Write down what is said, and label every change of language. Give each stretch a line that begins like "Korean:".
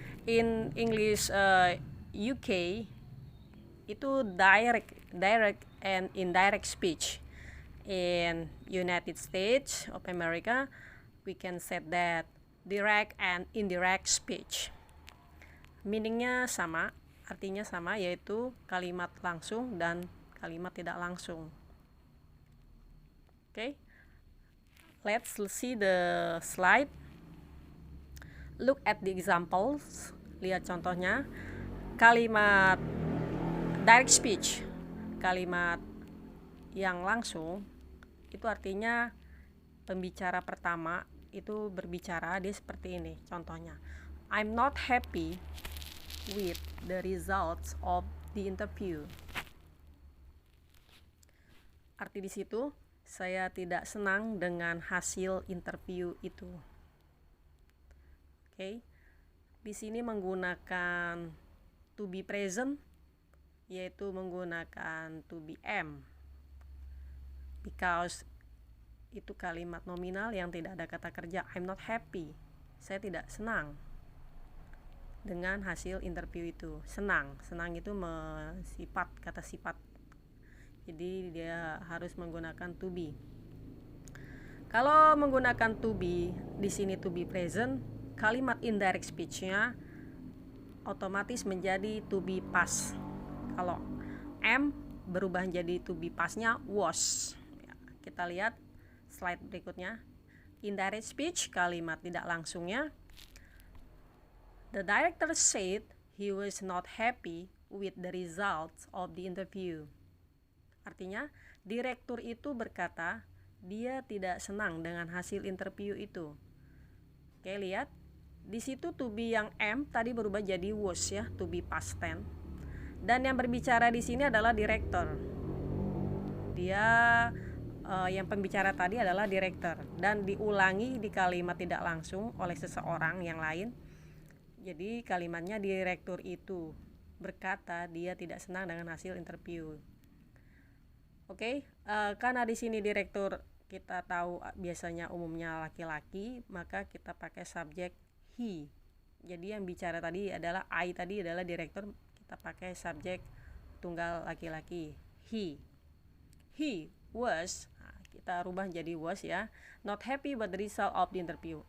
English: In English UK itu direct and indirect speech. In United States of America, we can say that direct and indirect speech.
Indonesian: Meaningnya sama, artinya sama, yaitu kalimat langsung dan kalimat tidak langsung.
English: Okay, let's see the slide. Look at the examples.
Indonesian: Lihat contohnya. Kalimat direct speech, kalimat yang langsung, itu artinya pembicara pertama itu berbicara, dia seperti ini contohnya.
English: I'm not happy with the results of the interview.
Indonesian: Arti di situ, saya tidak senang dengan hasil interview itu. Oke. Di sini menggunakan to be present, yaitu menggunakan to be am.
English: Because
Indonesian: itu kalimat nominal yang tidak ada kata kerja.
English: I'm not happy.
Indonesian: Saya tidak senang dengan hasil interview itu. Senang itu sifat, kata sifat. Jadi dia harus menggunakan to be. Kalau menggunakan to be, di sini to be present, kalimat indirect speech-nya otomatis menjadi to be past. Kalau am berubah menjadi to be past-nya was. Kita lihat slide berikutnya. Indirect speech, kalimat tidak langsungnya.
English: The director said he was not happy with the results of the interview.
Indonesian: Artinya, direktur itu berkata dia tidak senang dengan hasil interview itu. Oke, lihat. Di situ to be yang am tadi berubah jadi was ya, to be past tense. Dan yang berbicara di sini adalah direktur. Dia yang pembicara tadi adalah direktur dan diulangi di kalimat tidak langsung oleh seseorang yang lain. Jadi kalimatnya direktur itu berkata dia tidak senang dengan hasil interview. Oke, karena di sini direktur kita tahu biasanya umumnya laki-laki, maka kita pakai subjek he. Jadi yang bicara tadi adalah I, tadi adalah direktur, kita pakai subjek tunggal laki-laki he.
English: He was,
Indonesian: kita rubah jadi was ya,
English: not happy with the result of the interview.